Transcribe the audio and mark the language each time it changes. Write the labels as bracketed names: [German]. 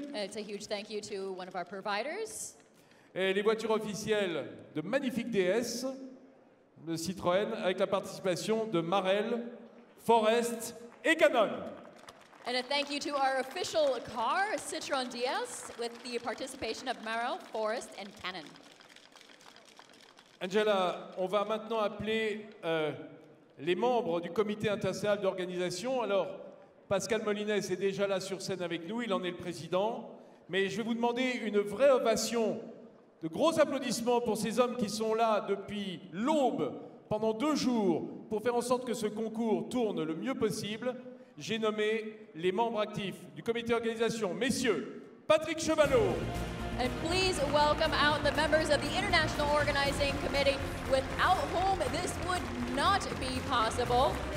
[English] And it's a huge thank you to one of our providers. [French] Et les voitures officielles de magnifiques DS de Citroën avec la participation de Marel, Forest et Canon. [English] And a thank you to our official car, Citroën DS, with the participation of Marel, Forest, and Canon. [French] Angela, on va maintenant appeler les membres du comité international d'organisation. Alors, Pascal Molinès est déjà là sur scène avec nous, il en est le président. Mais je vais vous demander une vraie ovation, de gros applaudissements pour ces hommes qui sont là depuis l'aube, pendant 2 jours, pour faire en sorte que ce concours tourne le mieux possible. J'ai nommé les membres actifs du comité d'organisation. Messieurs, Patrick Chevalot. [English] And please welcome out the members of the International Organizing Committee, without whom this would not be possible.